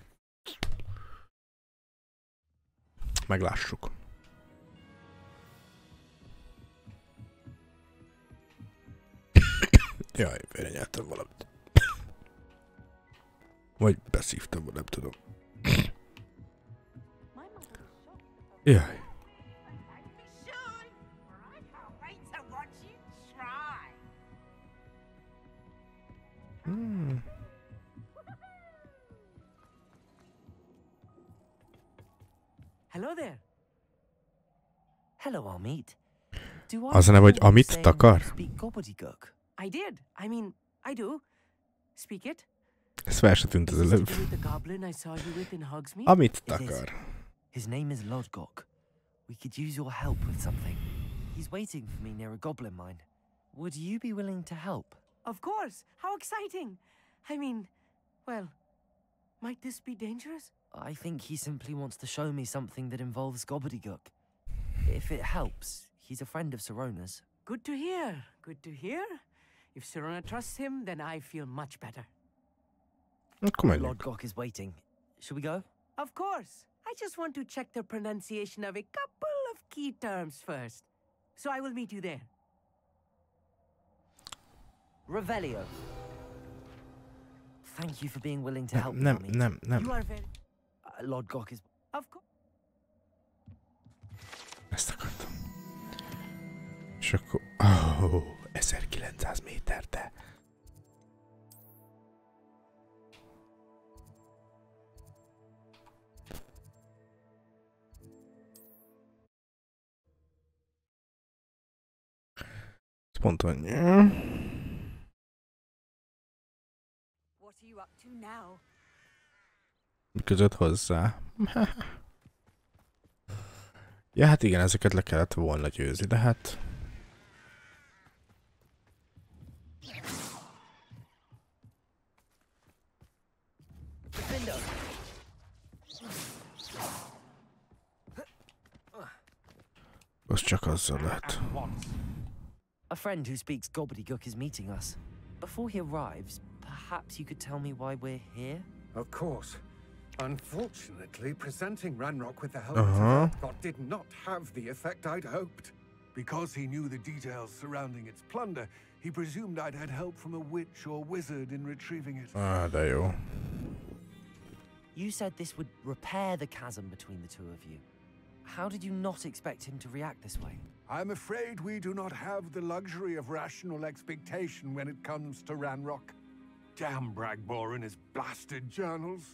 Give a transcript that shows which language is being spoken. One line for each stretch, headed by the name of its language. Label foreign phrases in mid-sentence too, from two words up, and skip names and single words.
Hungarian: Meglássuk. Jaj, félrenyeltem valamit. Vagy beszívtam, nem tudom. Jaj.
English: Hello there. Hello, Amit. Do I
Hungarian: Az a neve, hogy
English: recall you
Hungarian: Amit
English: saying
Hungarian: takar?
English: you speak gobbledygook? I did. I mean, I do. Speak it.
Hungarian: Ez fel se tűnt az
English: Is this
Hungarian: előbb.
English: to do with the goblin I saw you with in Hogsmeade?
Hungarian: Amit
English: It is.
Hungarian: takar.
English: His name is Lodgok. We could use your help with something. He's waiting for me near a goblin mine. Would you be willing to help? Of course. How exciting. I mean, well, might this be dangerous? I think he simply wants to show me something that involves gobbledygook. If it helps, he's a friend of Sirona's. Good to hear. Good to hear. If Sirona trusts him, then I feel much better.
Hungarian: Akkor menjünk.
English: Lodgok is waiting. Should we go? Of course. I just want to check the pronunciation of a couple of key terms first. So I will meet you there. Revelio. Thank you for being willing to help me,
Hungarian: Nem,
English: Amit.
Hungarian: nem, nem.
English: You are very... Lodgok is... Of course.
Hungarian: Ezt akartam. És akkor... 1900 méter, de... Ez pont annyi.
English: What are you up to now?
Hungarian: Között hozzá. Ja, hát igen, ezeket le kellett volna győzni, de hát... Az csak azzal lehet.
English: A friend who speaks gobbledygook is meeting us. Before he arrives, perhaps you could tell me why we're here? Of course. Unfortunately, presenting Ranrock with the help of Lodgok did not have the effect I'd hoped. Because he knew the details surrounding its plunder, he presumed I'd had help from a witch or wizard in retrieving it.
Hungarian: De jó.
English: You said this would repair the chasm between the two of you. How did you not expect him to react this way? I'm afraid we do not have the luxury of rational expectation when it comes to Ranrock. Damn Bragbor and his blasted journals.